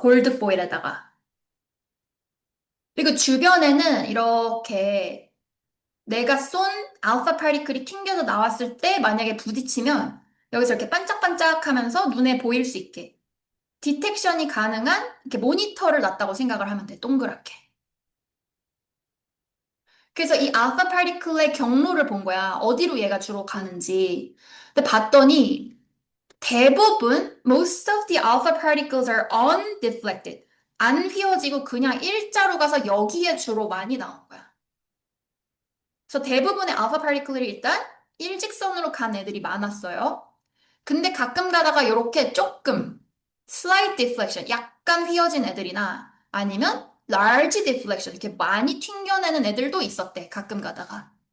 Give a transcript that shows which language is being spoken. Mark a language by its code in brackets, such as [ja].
[ko] 골드 포일에다가. 그리고 주변에는 이렇게 내가 쏜 알파 파티클이 튕겨서 나왔을 때 만약에 부딪히면 여기서 이렇게 반짝반짝 하면서 눈에 보일 수 있게 디텍션이 가능한 이렇게 모니터를 놨다고 생각을 하면 돼. 동그랗게. 그래서 이 알파 파티클의 경로를 본 거야. 어디로 얘가 주로 가는지. 근데 봤더니 대부분 [en] most of the alpha particles are undeflected. [ko] 안 휘어지고 그냥 일자로 가서 여기에 주로 많이 나온 거야. 그래서 대부분의 알파 파티클이 일단 일직선으로 간 애들이 많았어요. 근데 가끔 가다가 이렇게 조금 [en] slight deflection, [ko] 약간 휘어진 애들이나 아니면 [en] large deflection, [ko] 이렇게 많이 튕겨내는 애들도 있었대. 가끔 가다가.